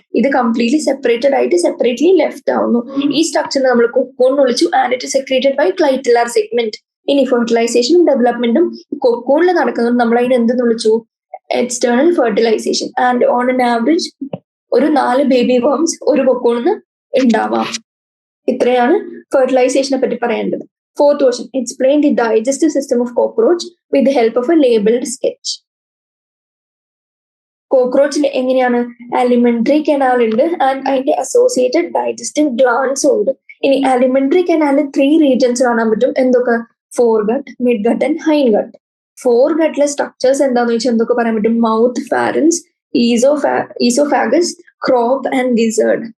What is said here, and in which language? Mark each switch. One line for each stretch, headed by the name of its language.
Malayalam: ഇത് completely separated ആയിട്ട് separately left ആവുന്നു. ഈ സ്ട്രക്ചറിനെ നമ്മൾ കൊക്കോൺ എന്ന് വിളിച്ചു
English: And it secreted by clitellar segment.
Malayalam: ഇനി ഫെർട്ടിലൈസേഷനും ഡെവലപ്മെന്റും കൊക്കോണിൽ നടക്കുന്നത് നമ്മൾ അതിന് എന്തെന്ന് വിളിച്ചു? External fertilisation. And
English: on an average
Malayalam: ഒരു 4 ബേബി വർംസ് ഒരു കൊക്കോണിന്ന് ഉണ്ടാവാം. ഇത്രയാണ് ഫെർട്ടിലൈസേഷനെ പറ്റി പറയേണ്ടത്.
English: Fourth question, explain the digestive system of cockroach with the help of a labeled sketch.
Malayalam: കോക്രോച്ചിൽ എങ്ങനെയാണ്? alimentary canal ഉണ്ട് ആൻഡ് അതിന്റെ അസോസിയേറ്റഡ് ഡൈജസ്റ്റീവ് ഗ്ലാൻസ് ഉണ്ട്. ഇനി alimentary canal 3 regions കാണാൻ പറ്റും. എന്തൊക്കെ? Forget, midgut and ഹൈൻഗട്ട്. ഫോർഗട്ടിലെ സ്ട്രക്ചേഴ്സ് എന്താന്ന് വെച്ചാൽ എന്തൊക്കെ പറയാൻ പറ്റും? Mouth, ഫാരൻസ്, oesophagus, crop and ഗിസേർഡ്.